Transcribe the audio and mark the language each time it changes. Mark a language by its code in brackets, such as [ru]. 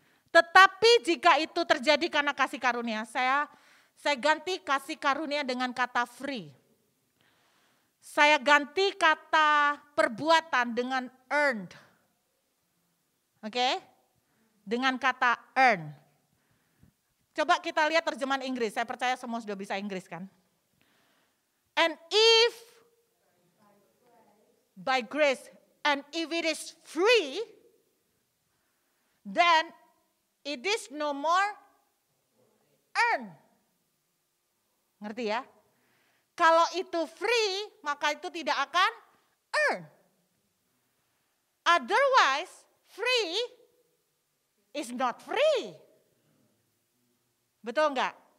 [id] Tetapi jika itu terjadi karena kasih karunia, saya ganti kasih karunia dengan kata free. Saya ganti kata perbuatan dengan earned. Oke? Dengan kata earn. Coba kita lihat terjemahan Inggris. Saya percaya semua sudah bisa Inggris kan? [en] And if by grace and if it is free, then it is no more earn. [id] Ngerti ya? Kalau itu free, maka itu tidak akan earn. [en] Otherwise, free is not free. [id] Betul enggak?